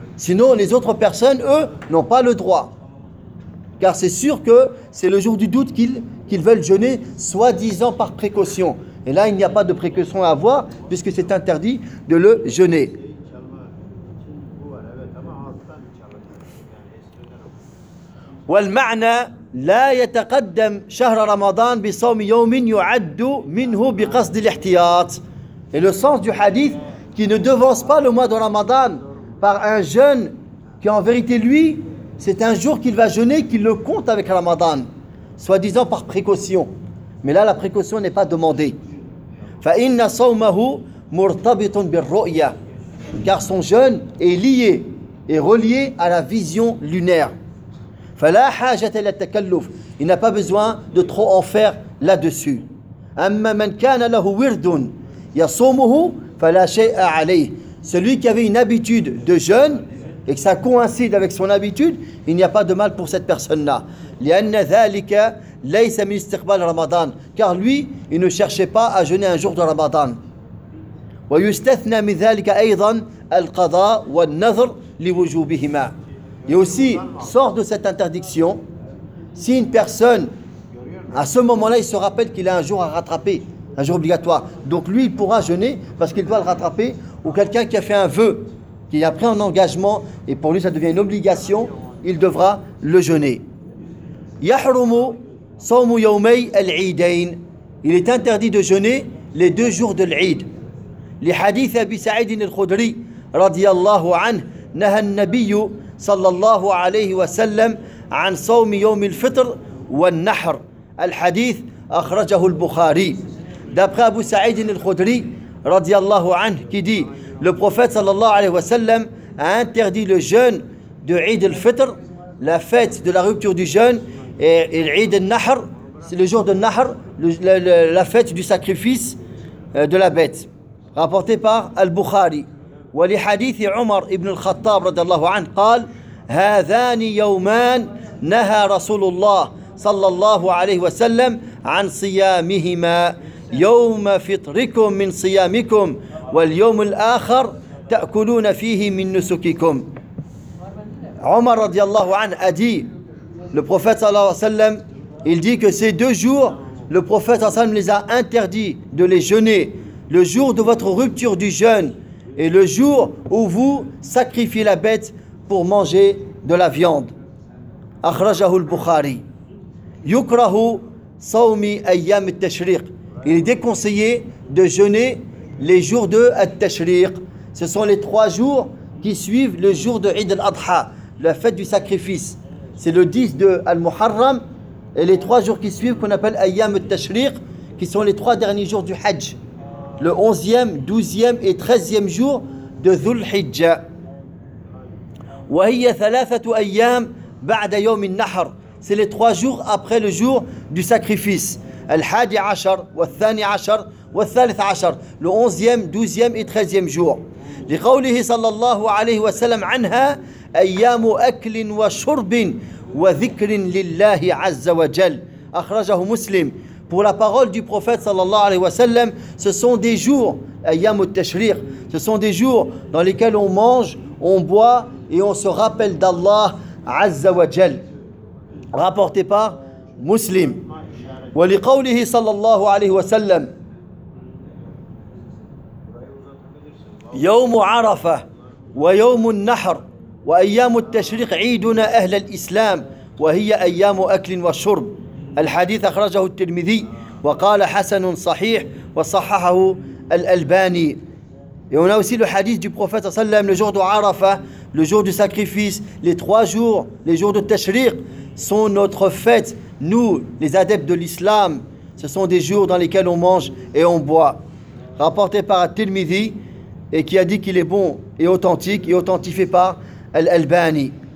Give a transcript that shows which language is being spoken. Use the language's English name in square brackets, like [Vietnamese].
[French] Sinon, les autres personnes, eux, n'ont pas le droit. Car c'est sûr que c'est le jour du doute qu'ils veulent jeûner, soi-disant par précaution. Et là, il n'y a pas de précaution à avoir, puisque c'est interdit de le jeûner. [Arabic] والمعنى لا يتقدم شهر رمضان بصوم يوم يعد منه بقصد الاحتياط. [French] Et le sens du hadith qui ne devance pas le mois de Ramadan par un jeûne qui en vérité lui c'est un jour qu'il va jeûner qu'il le compte avec Ramadan soi-disant par précaution. Mais là la précaution n'est pas demandée. [Arabic] فإن صومه مرتبط بالرؤية. [French] Car son jeûne est lié et relié à la vision lunaire. [Arabic] فلا حاجة للتكلف. [French] Il n'a pas besoin de trop en faire là-dessus. [Arabic] أما من كان له ورد يصومه فلا شيء عليه. [French] Celui qui avait une habitude de jeûne et que ça coïncide avec son habitude, il n'y a pas de mal pour cette personne-là. [Arabic] لأن ذلك ليس من استقبال رمضان. [French] Car lui, il ne cherchait pas à jeûner un jour de Ramadan. [Arabic] ويستثنى من ذلك أيضا القضاء والنذر لوجوبهما. [French] Et aussi, sort de cette interdiction, si une personne, à ce moment-là, il se rappelle qu'il a un jour à rattraper, un jour obligatoire, donc lui, il pourra jeûner parce qu'il doit le rattraper, ou quelqu'un qui a fait un vœu, qui a pris un engagement, et pour lui, ça devient une obligation, il devra le jeûner. [Arabic] يحرم صوم يومي العيدين. [French] Il est interdit de jeûner les deux jours de l'Eid. Les hadiths d'Abi Sa'id al-Khudri, radiallahu anhu, [Arabic] نهى النبي صلى الله عليه وسلم عن صوم يوم الفطر والنحر. الحديث أخرجه البخاري. [French] D'après Abu Saïd al-Khudri, radiallahu anhu, qui dit, le prophète sallallahu alayhi wa sallam a interdit le jeûne de Eid al-Fitr, la fête de la rupture du jeûne, et Eid al-Nahr, c'est le jour de Nahr, la fête du sacrifice de la bête. Rapporté par al-Bukhari. [Arabic] Wa li hadith Umar ibn al-Khattab, radiallahu anhu, قال, هذان يومان نهى رسول الله صلى الله عليه وسلم عن صيامهما يوم فطركم من صيامكم واليوم الآخر تأكلون فيه من نسككم. [French] عمر رضي الله عنه a dit, le prophète صلى الله عليه وسلم, il dit que ces deux jours, le prophète صلى الله عليه وسلم les a interdits de les jeûner, le jour de votre rupture du jeûne et le jour où vous sacrifiez la bête pour manger de la viande. [Arabic] اخرجه البخاري. يكره صوم ايام التشريق. [French] Il est déconseillé de jeûner les jours de At-Tashriq. Ce sont les trois jours qui suivent le jour de Eid al-Adha, la fête du sacrifice. C'est le 10 de Al-Muharram et les trois jours qui suivent qu'on appelle Ayyam al-Tashriq, qui sont les trois derniers jours du Hajj. Le 11e, 12e et 13e jour de Dhul-Hijjah. [Arabic] Wa hiya thalathatu ayyam ba'da yawm an-nahr. [French] C'est les trois jours après le jour du sacrifice. [Arabic] الحادي عشر والثاني عشر والثالث عشر [French] لأونزيام دوزيام إتخزيام جوع [Arabic] لقوله صلى الله عليه وسلم عنها أيام أكل وشرب وذكر لله عز وجل. أخرجه مسلم. [French] Pour la parole du prophète صلى الله عليه وسلم, ce sont des jours, أيام التشريق, ce sont des jours dans lesquels on mange, on boit et on se rappelle d'Allah عز وجل. Rapporté par مسلم. [Arabic] ولقوله صلى الله عليه وسلم يوم عرفة ويوم النحر وأيام التشريق عيدنا أهل الإسلام وهي أيام أكل وشرب. الحديث أخرجه الترمذي وقال حسن صحيح وصححه الألباني. [French] Et on a aussi le hadith du prophète sallam, le jour de Arafa, le jour du sacrifice, les trois jours, les jours de Tashriq, sont notre fête. Nous, les adeptes de l'islam, ce sont des jours dans lesquels on mange et on boit. Rapporté par Tirmidhi, et qui a dit qu'il est bon et authentique, et authentifié par Al-Albani.